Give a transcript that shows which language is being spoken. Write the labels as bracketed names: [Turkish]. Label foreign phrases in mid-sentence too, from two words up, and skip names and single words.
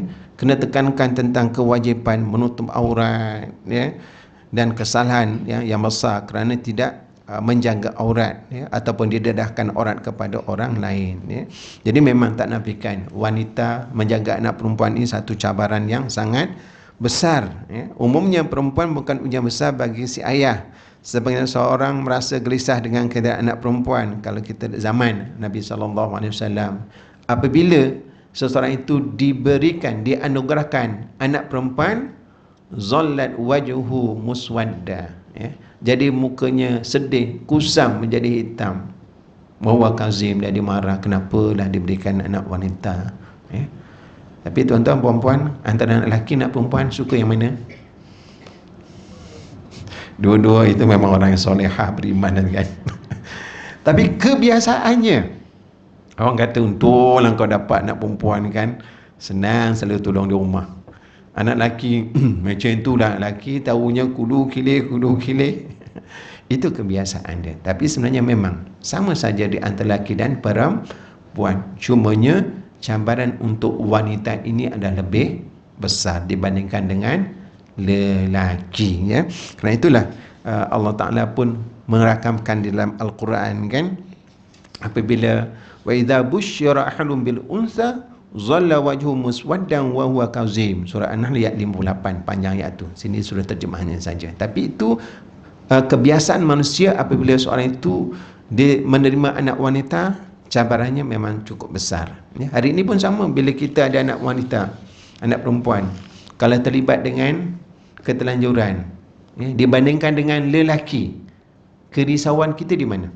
[Malay] Kena tekankan tentang kewajipan menutup aurat, ya, dan kesalahan, ya, yang besar kerana tidak menjaga aurat, ya, ataupun didedahkan aurat kepada orang lain, ya. Jadi memang tak nafikan wanita menjaga anak perempuan ini satu cabaran yang sangat besar, ya. Umumnya perempuan bukan ujian besar bagi si ayah. Sebagian seorang merasa gelisah dengan keadaan anak perempuan kalau kita zaman Nabi SAW. Apabila seseorang itu diberikan, dianugerahkan anak perempuan, [Arabic] ظل وجهه مسودا, ya. [Malay] Jadi mukanya sedih, kusam menjadi hitam. [Arabic] وهو كظيم, [Malay] dia marah, kenapalah diberikan anak wanita, ya. Tapi tuan-tuan puan-puan, antara anak lelaki nak perempuan suka yang mana? Dua-dua itu memang orang yang solehah, beriman, kan. Tapi kebiasaannya, orang kata untunglah kau dapat anak perempuan, kan, senang selalu tolong di rumah. Anak lelaki macam itulah, lelaki tahunya kudu kilir. Itu kebiasaan dia. Tapi sebenarnya memang sama saja di antara lelaki dan perempuan. Cumanya cabaran untuk wanita ini adalah lebih besar dibandingkan dengan lelaki, ya. Kerana itulah Allah Ta'ala pun merakamkan di dalam Al-Quran, kan, apabila [Arabic] وإذا بشر أحدهم بالأنثى ظل وجهه مسودا وهو كظيم, [Malay] surah An-Nahl ayat 58, panjang ayat tu. Sini sudah terjemahannya saja. Tapi itu kebiasaan manusia apabila seorang itu dia menerima anak wanita, cabarannya memang cukup besar, ya. Hari ini pun sama, bila kita ada anak wanita, anak perempuan, kalau terlibat dengan ketelanjuran, ya, dibandingkan dengan lelaki, kerisauan kita di mana?